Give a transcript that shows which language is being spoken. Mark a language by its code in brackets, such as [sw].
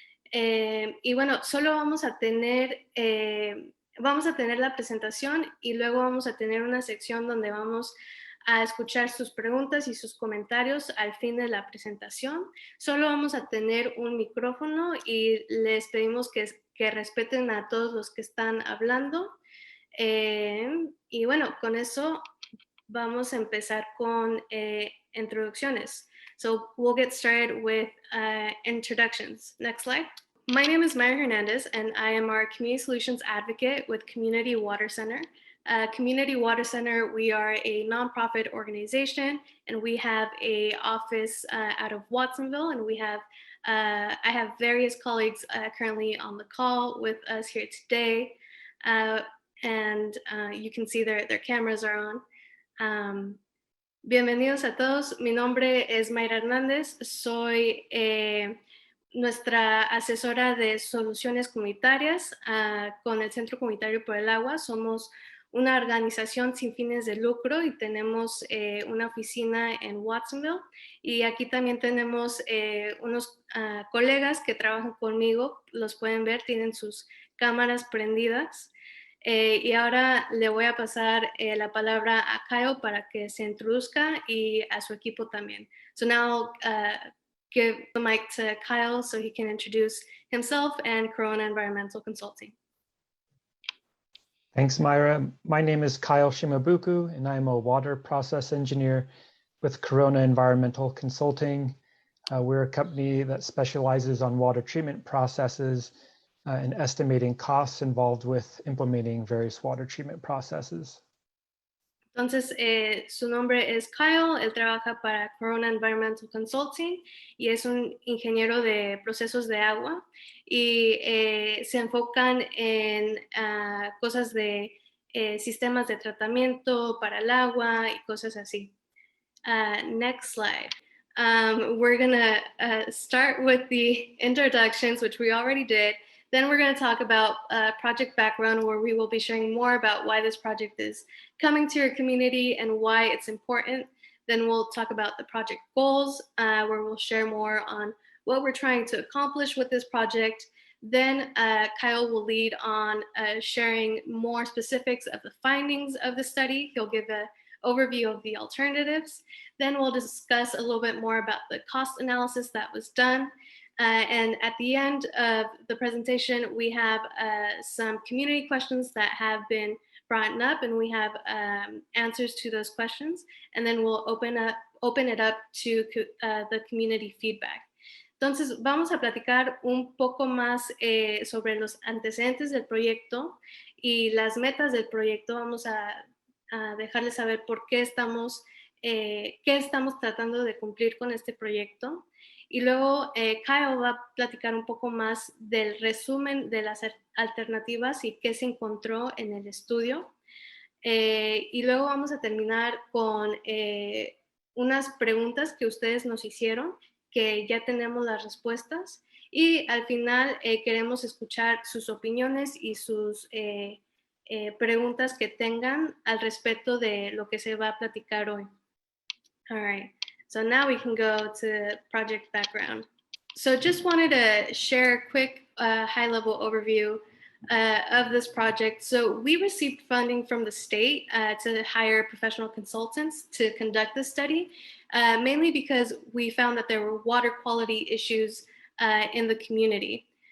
[es] Y bueno, solo vamos a tener la presentación y luego vamos a tener una sección donde vamos a escuchar sus preguntas y sus comentarios al fin de la presentación. Solo vamos a tener un micrófono y les pedimos que respeten a todos los que están hablando. Y bueno, con eso vamos a empezar con introducciones. [en] So we'll get started with introductions. Next slide. My name is Myra Hernandez, and I am our Community Solutions Advocate with Community Water Center. Community Water Center, we are a nonprofit organization, and we have an office out of Watsonville, and I have various colleagues currently on the call with us here today, and you can see their cameras are on. [es] Bienvenidos a todos. Mi nombre es Myra Hernández. Soy nuestra asesora de soluciones comunitarias con el Centro Comunitario por el Agua. Somos una organización sin fines de lucro y tenemos una oficina en Watsonville, y aquí también tenemos unos colegas que trabajan conmigo, los pueden ver, tienen sus cámaras prendidas, y ahora le voy a pasar la palabra a Kyle para que se introduzca y a su equipo también. [en] So now give the mic to Kyle so he can introduce himself and Corona Environmental Consulting. Thanks, Myra. My name is Kyle Shimabuku, and I'm a water process engineer with Corona Environmental Consulting. We're a company that specializes on water treatment processes and estimating costs involved with implementing various water treatment processes. [es] Entonces, su nombre es Kyle, él trabaja para Corona Environmental Consulting y es un ingeniero de procesos de agua, y se enfocan en cosas de sistemas de tratamiento para el agua y cosas así. [en] Next slide. We're gonna start with the introductions, which we already did. Then we're going to talk about project background, where we will be sharing more about why this project is coming to your community and why it's important. Then we'll talk about the project goals, where we'll share more on what we're trying to accomplish with this project. Then Kyle will lead on sharing more specifics of the findings of the study. He'll give an overview of the alternatives. Then we'll discuss a little bit more about the cost analysis that was done. And at the end of the presentation, we have some community questions that have been brought up, and we have answers to those questions. And then we'll open it up to the community feedback. [es] Entonces, vamos a platicar un poco más sobre los antecedentes del proyecto y las metas del proyecto. Vamos a dejarles saber qué estamos tratando de cumplir con este proyecto. Y luego Kyle va a platicar un poco más del resumen de las alternativas y qué se encontró en el estudio. Y luego vamos a terminar con unas preguntas que ustedes nos hicieron, que ya tenemos las respuestas. Y al final queremos escuchar sus opiniones y sus preguntas que tengan al respecto de lo que se va a platicar hoy. [en] All right, so now we can go to project background. So just wanted to share a quick high-level overview of this project. So we received funding from the state to hire professional consultants to conduct this study, mainly because we found that there were water quality issues in the community.